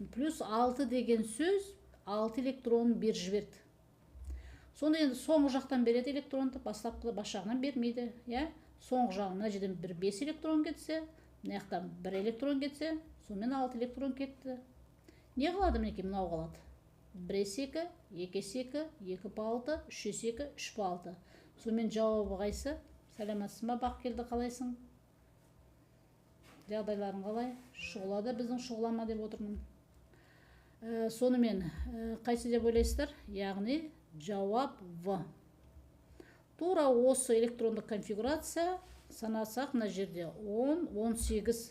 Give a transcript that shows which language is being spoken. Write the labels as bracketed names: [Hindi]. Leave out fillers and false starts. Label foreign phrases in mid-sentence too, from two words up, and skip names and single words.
[Kazakh] Плюс 6 деген сөз 6 электронын бер жіберді. Сонда енді соңғы жақтан береді электронды, бастапқы бас жағынан бермейді. Соңғы жағынан мына жерден 5 электрон кетсе, мына жақтан 1 электрон кетсе, сонымен 6 электрон кетті. Не қалады мінекей, мынау қалады? 1s2, 2s2, 2p6, 3s2, 3p6. Сонымен жауабы қайсы? Сәлематсыз ма, Бақкелді, қалайсың? Жағдайларың қалай? Шұғылады, біздің шұғылама деп отырмын. Сонымен қайсы деп ойлайсыздар? Яғни жауап В. Тура осы электрондық конфигурация санасақ мына жерде 10, 18.